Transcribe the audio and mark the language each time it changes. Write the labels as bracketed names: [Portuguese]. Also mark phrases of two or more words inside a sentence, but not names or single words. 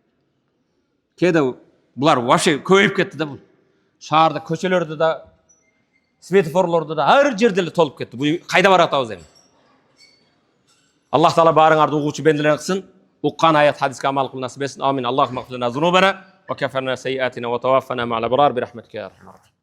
[Kyrgyz] Кээде булар вообще көбөйүп кетти да бул. Шаарда, көчөлөрдө да, светофорлордо да ар жерде эле толуп кетти. Бул кайда баратабыз эми? Аллах Таала баарыңарды угуучу бенделер кылсын. Уккан аят хадиске амал кылып насип этсин. [Arabic] آمين اللهم اغفر لنا ذنوبنا وكفرنا سيئاتنا وتوفنا مع الأبرار برحمتك يا أرحم.